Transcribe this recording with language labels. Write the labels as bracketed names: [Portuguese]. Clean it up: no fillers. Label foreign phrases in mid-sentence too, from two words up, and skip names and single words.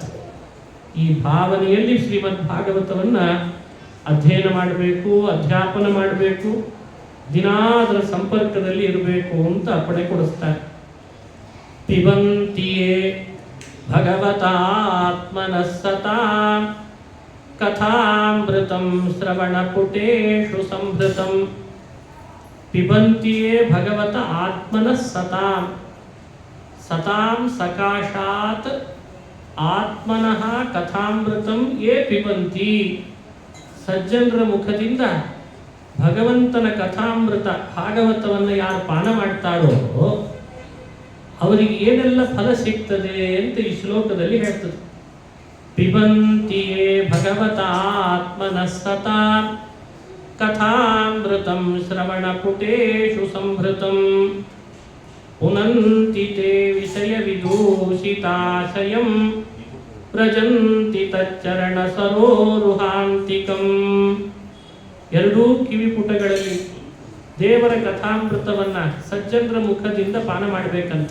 [Kannada] ಈ ಭಾವನೆಯಲ್ಲಿ ಶ್ರೀಮದ್ ಭಾಗವತವನ್ನು ಅಧ್ಯಯನ ಮಾಡಬೇಕು, ಅಧ್ಯಾಪನ ಮಾಡಬೇಕು, ದಿನಾ ಅದರ ಸಂಪರ್ಕದಲ್ಲಿ ಇರಬೇಕು ಅಂತ ಅಪ್ಪಣೆ ಕೊಡಿಸ್ತಾರೆ. [Sanskrit] ಪಿಬಂತಿಯೇ ಭಗವತಾತ್ಮನಃ ಸತಾಂ ಕಥಾಮೃತಂ ಶ್ರವಣಪುಟೇಷು ಸಂಭೃತಂ. ಪಿಬಂತಿಯೇ ಭಗವತ ಆತ್ಮನಃ ಸತಾಂ, ಸತಾಂ ಸಕಾಶಾತ್ ಆತ್ಮನಃ ಕಥಾಮೃತಂ ಯೇ ಪಿಬಂತಿ. [Kannada] ಸಜ್ಜನರ ಮುಖದಿಂದ ಭಗವಂತನ ಕಥಾಮೃತ ಭಾಗವತವನ್ನು ಯಾರು ಪಾನ ಮಾಡ್ತಾರೋ ಅವರಿಗೆ ಏನೆಲ್ಲ ಫಲ ಸಿಗ್ತದೆ ಅಂತ ಈ ಶ್ಲೋಕದಲ್ಲಿ ಹೇಳ್ತದೆ. [Sanskrit] ಪಿಬಂತಿಯೇ ಭಗವತ ಆತ್ಮನಃ ಸತಾಂ ಕಥಾಮೃತಂ ಶ್ರವಣಪುಟೇಷು ಸಂಭೃತಂ. ಪುನಂತಿ ತೇ ವಿಷಯ ವಿದೂಷಿತಾಶಯಂ ವ್ರಜಂತಿ ತಚ್ಚರಣ ಸರೋರುಹಾಂತಿಕಂ. [Kannada] ಎರಡೂ ಕಿವಿಪುಟಗಳಲ್ಲಿ ದೇವರ ಕಥಾಮೃತವನ್ನು ಸಜ್ಜನರ ಮುಖದಿಂದ ಪಾನ ಮಾಡಬೇಕಂತ.